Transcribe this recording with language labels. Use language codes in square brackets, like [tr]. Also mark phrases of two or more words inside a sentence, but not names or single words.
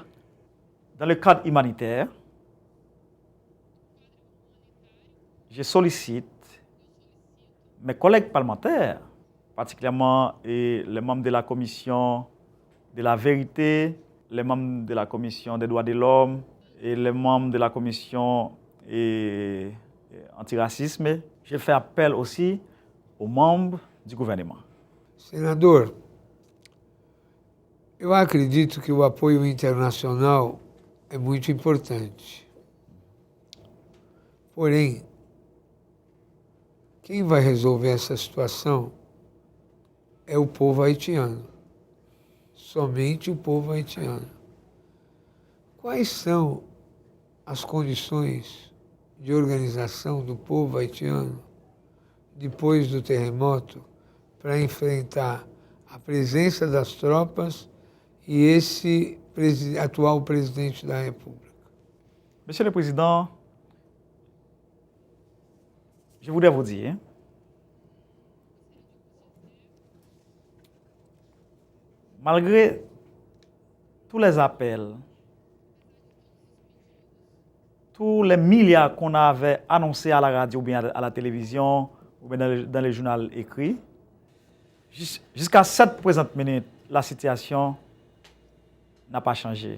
[fr] Dans le cadre humanitaire, je sollicite mes collègues parlementaires, particulièrement les membres de la commission de la vérité, les membres de la commission des droits de l'homme et les membres de la commission antiracisme. Je fais appel aussi aux membres du gouvernement. [pt] Senador, eu acredito que o apoio internacional é muito importante. Porém, quem vai resolver essa situação é o povo haitiano. Somente o povo haitiano. Quais são as condições de organização do povo haitiano depois do terremoto para enfrentar a presença das tropas e esse atual presidente da República. [fr] Monsieur le Président, je voudrais vous dire, malgré tous les appels, tous les milliards qu'on avait annoncés à la radio ou bien à la télévision ou bien dans les journaux écrits, jusqu'à cette présente minute, la situation n'a pas changé.